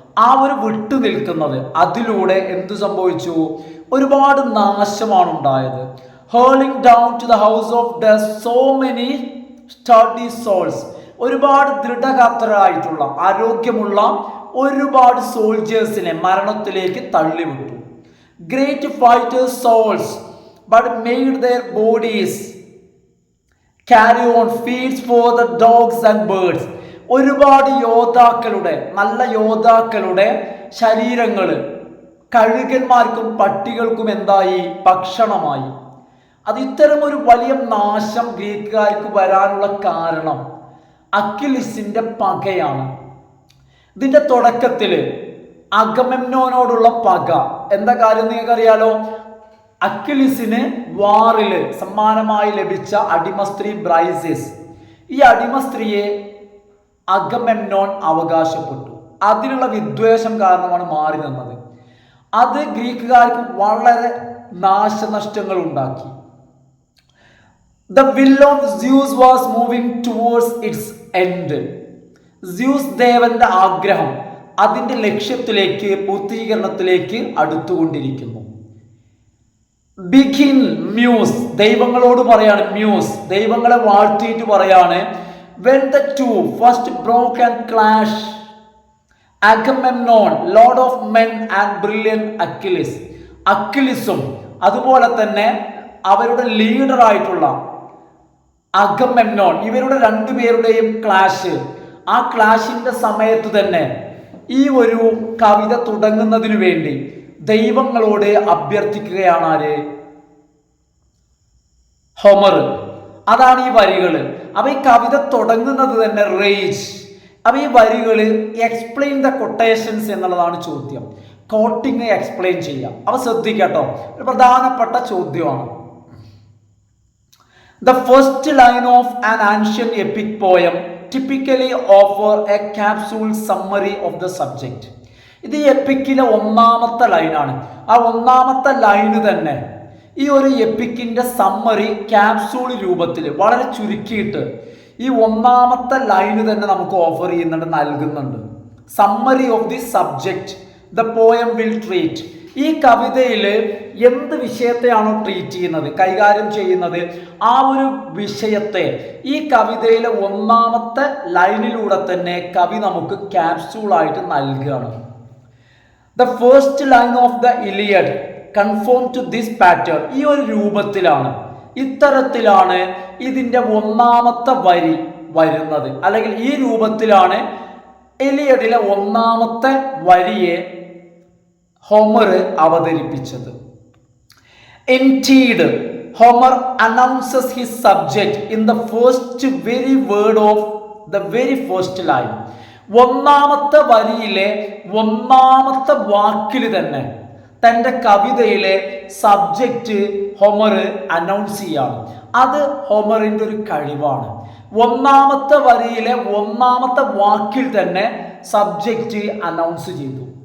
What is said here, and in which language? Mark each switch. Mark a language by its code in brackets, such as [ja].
[ml] ആ ഒരു വിട്ടു നിൽക്കുന്നത് അതിലൂടെ എന്തു സംഭവിച്ചു? ഒരുപാട് നാശമാണ് ഉണ്ടായത്. [en] Hurling down to the house of death so many sturdy souls. [ml] ഒരുപാട് ദൃഢഗാത്രരായിട്ടുള്ള ആരോഗ്യമുള്ള ഒരുപാട് സോൾജേഴ്സിനെ മരണത്തിലേക്ക് തള്ളിവിട്ടു. [en] Great fighters souls but made their bodies carry on feeds for the dogs and birds. [ml] ഒരുപാട് യോദ്ധാക്കളുടെ, നല്ല യോദ്ധാക്കളുടെ ശരീരങ്ങൾ കഴുകന്മാർക്കും പട്ടികൾക്കും എന്തായി? ഭക്ഷണമായി. അത് ഇത്തരം ഒരു വലിയ നാശം ഗ്രീക്കുകാർക്ക് വരാനുള്ള കാരണം അക്വിലിസിന്റെ പകയാണ്. ഇതിന്റെ തുടക്കത്തിൽ അഗമെമ്നോനോടുള്ള പക എന്താ കാര്യം നിങ്ങൾക്കറിയാലോ. അക്വിലിസിന് വാറില് സമ്മാനമായി ലഭിച്ച അടിമസ്ത്രീ ബ്രൈസിസ്, ഈ അടിമസ്ത്രീയെ അഗമെമ്നോൻ അവകാശപ്പെട്ടു. അതിലുള്ള വിദ്വേഷം കാരണമാണ് മാറി നിന്നത്. അത് ഗ്രീക്കുകാർക്ക് വളരെ നാശനഷ്ടങ്ങൾ ഉണ്ടാക്കി. [en] The will of Zeus was moving towards its end. [ml] Zeus ദേവന്റെ ആഗ്രഹം അതിന്റെ ലക്ഷ്യത്തിലേക്ക്, പൂർത്തീകരണത്തിലേക്ക് അടുത്തുകൊണ്ടിരിക്കുന്നു. ബിഗിൻ മ്യൂസ്, ദൈവങ്ങളോട് പറയാണ്. മ്യൂസ് ദൈവങ്ങളെ വാഴ്ത്തിയിട്ട് പറയാണ്. [en] when the two first broke and clashed, Agamemnon, lord of men, and brilliant Achilles, [ml] അക്വിലിസും അതുപോലെ തന്നെ അവരുടെ ലീഡർ ആയിട്ടുള്ള അഗമെമ്നോൻ, ഇവരുടെ രണ്ടുപേരുടെയും ക്ലാഷ്, ആ ക്ലാഷിന്റെ സമയത്ത് തന്നെ ഈ ഒരു കവിത തുടങ്ങുന്നതിന് വേണ്ടി ദൈവങ്ങളോട് അഭ്യർത്ഥിക്കുകയാണ് ആര്? ഹോമർ. അതാണ് ഈ വരികൾ. അപ്പൊ ഈ കവിത തുടങ്ങുന്നത് തന്നെ റേജ്. അപ്പൊ ഈ വരികൾ എക്സ്പ്ലെയിൻ ദ കൊട്ടേഷൻസ് എന്നുള്ളതാണ് ചോദ്യം. കോട്ടിങ് എക്സ്പ്ലെയിൻ ചെയ്യാം. അവ ശ്രദ്ധിക്കട്ടോ, ഒരു പ്രധാനപ്പെട്ട ചോദ്യമാണ്. [en] The first line of an ancient epic poem typically offer a capsule summary of the subject. [ml] ഇത് ഈ എപ്പിക്കിലെ ഒന്നാമത്തെ ലൈനാണ്. ആ ഒന്നാമത്തെ ലൈന് തന്നെ ഈ ഒരു എപ്പിക്കിന്റെ സമ്മറി ക്യാപ്സൂൾ രൂപത്തിൽ വളരെ ചുരുക്കിയിട്ട് ഈ ഒന്നാമത്തെ ലൈന് തന്നെ നമുക്ക് ഓഫർ ചെയ്യുന്നുണ്ട്, നൽകുന്നുണ്ട്. [en] Summary of the subject the poem will treat. [ml] ഈ കവിതയിൽ എന്ത് വിഷയത്തെയാണോ ട്രീറ്റ് ചെയ്യുന്നത്, കൈകാര്യം ചെയ്യുന്നത്, ആ ഒരു വിഷയത്തെ ഈ കവിതയിലെ ഒന്നാമത്തെ ലൈനിലൂടെ തന്നെ കവി നമുക്ക് ക്യാപ്സൂളായിട്ട് നൽകുകയാണ്. [en] The first line of the Iliad conform to this pattern. [ml] ഈ ഒരു രൂപത്തിലാണ്, ഇത്തരത്തിലാണ് ഇതിൻ്റെ ഒന്നാമത്തെ വരി വരുന്നത്. അല്ലെങ്കിൽ ഈ രൂപത്തിലാണ് ഇലിയഡിലെ ഒന്നാമത്തെ വരിയെ ഹോമർ അവതരിപ്പിച്ചത്. [en] Indeed, Homer announces his subject in the first very word of the very first line. [ml] ഒന്നാമത്തെ വരിയിലെ ഒന്നാമത്തെ വാക്കിൽ തന്നെ തൻ്റെ കവിതയിലെ സബ്ജക്റ്റ് ഹോമർ അനൗൺസ് ചെയ്യാണ്. അത് ഹോമറിൻ്റെ ഒരു കഴിവാണ്. ഒന്നാമത്തെ വരിയിലെ ഒന്നാമത്തെ വാക്കിൽ തന്നെ സബ്ജക്റ്റ് അനൗൺസ് ചെയ്തു.